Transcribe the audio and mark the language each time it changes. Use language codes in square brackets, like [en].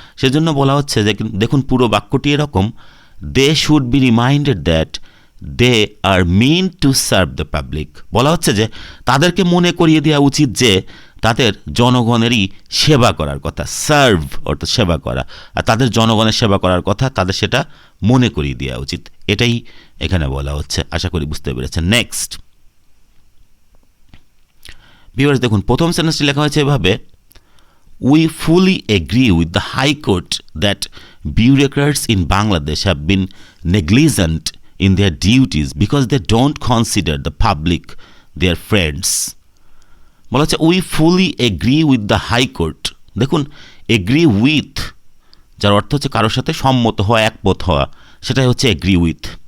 [bn] সেজন্য বলা হচ্ছে যে দেখুন পুরো বাক্যটি এরকম, [en] They should be reminded that they are mean to serve the public. [bn] বলা হচ্ছে যে তাদেরকে মনে করিয়ে দেওয়া উচিত যে তাদের জনগণেরই সেবা করার কথা, সার্ভ অর্থাৎ সেবা করা, আর তাদের জনগণের সেবা করার কথা তাদের সেটা মনে করিয়ে দেওয়া উচিত, এটাই এখানে বলা হচ্ছে। আশা করি বুঝতে পেরেছেন। [en] next viewers, [bn] দেখুন প্রথম সেন্টেন্সটি লেখা হয়েছে এভাবে: [en] We fully agree with the high court দ্যাট bureaucrats in Bangladesh have been negligent in their duties because they don't consider the public their friends। [bn] বলা হচ্ছে [en] We fully agree with the high court. [bn] দেখুন, agree with যার অর্থ হচ্ছে কারোর সাথে সম্মত হওয়া, একমত হওয়া, সেটাই হচ্ছে এগ্রি উইথ।